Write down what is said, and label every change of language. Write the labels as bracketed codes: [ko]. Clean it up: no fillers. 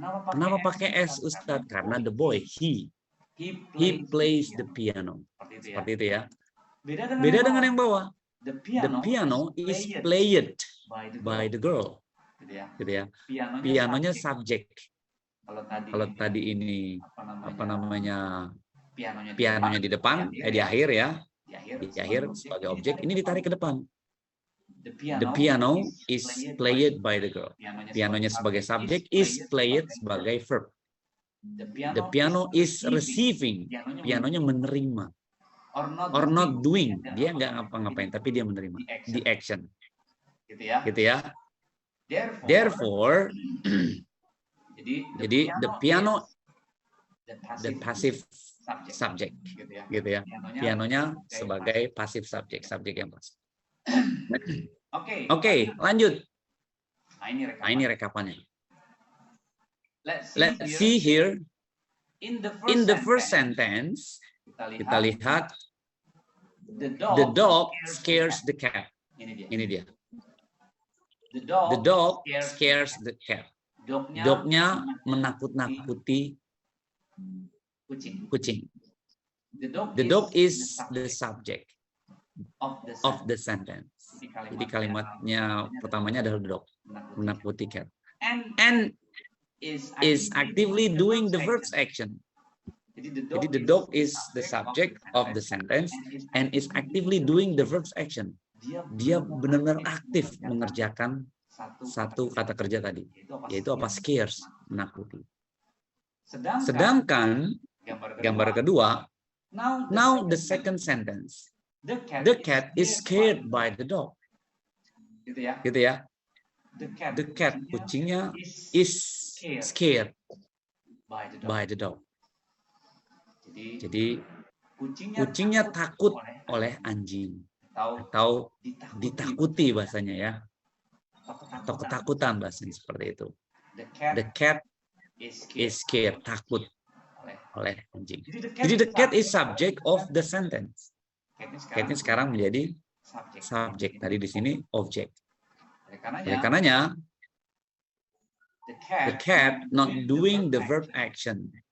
[id] Kenapa pakai S, Ustadz? Karena [en] the boy, he plays the piano. [id] Seperti itu ya. Beda dengan yang bawah. [en] The piano is played by the girl. [id] Gitu ya. Pianonya subjek. Kalau tadi ini apa namanya? Pianonya di depan, di akhir ya. Di akhir sebagai objek, ini ditarik ke depan. [en] The piano is played by the girl. [id] Pianonya sebagai subjek, is played sebagai verb. [en] The piano is receiving. [id] Pianonya menerima. [en] Or not doing, [id] dia nggak ngapa-ngapain, tapi dia menerima [en] the action, [id] gitu ya. [en] Therefore, jadi the piano, the passive subject, [id] gitu ya. Pianonya sebagai passive subject, subjek yang pasif. Oke, lanjut. Nah, ini rekapannya. [en] Let's see here. In the first sentence, [id] kita lihat [en] the dog scares the cat. [id] Ini dia. [en] The dog scares the cat. [id] Dognya menakut-nakuti kucing. [en] The dog is the subject of the sentence. [id] Jadi kalimatnya pertamanya adalah the dog, menakuti cat. [en] And is actively doing the verb's action. Jadi the dog is the subject of the sentence and is actively doing the verb's action. [id] Dia benar-benar aktif mengerjakan satu kata kerja tadi, yaitu apa? Scares, menakuti. Sedangkan gambar kedua, [en] now the second sentence, the cat is scared by the dog. [id] Gitu ya. [en] The cat, [id] kucingnya, [en] is scared by the dog. [id] Jadi kucingnya takut oleh anjing atau ditakuti bahasanya ya, atau ketakutan bahasanya seperti itu. [en] The cat is scared, [id] takut oleh anjing. [en] Jadi the cat is subject of the sentence. [id] Cat ini sekarang menjadi subjek, tadi di sini objek. Oleh karenanya [en] the cat not doing the verb action.